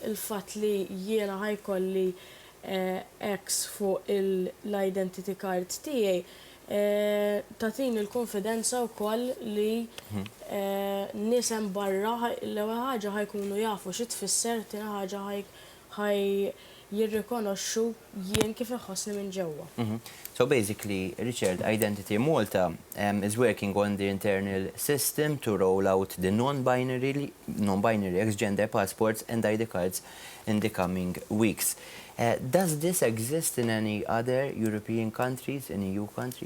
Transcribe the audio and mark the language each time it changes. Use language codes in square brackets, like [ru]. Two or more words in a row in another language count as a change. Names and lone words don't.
[mt] Il-fatt li jiena ħajkolli X fuq l- [en] identity card [mt] tiegħi tatini l-konfidenza wkoll li nies hemm barra l-ewwel ħaġa ħajkunu jafu xi tfisser, tieni ħaġa ħaj jirrikonoxxu jien kif iħossni minn ġewwa. [en] So basically, Richard, Identity Malta is working on the internal system to roll out the non-binary ex-gender passports and ID cards in the coming weeks. Does this exist in any other European countries, in EU countries?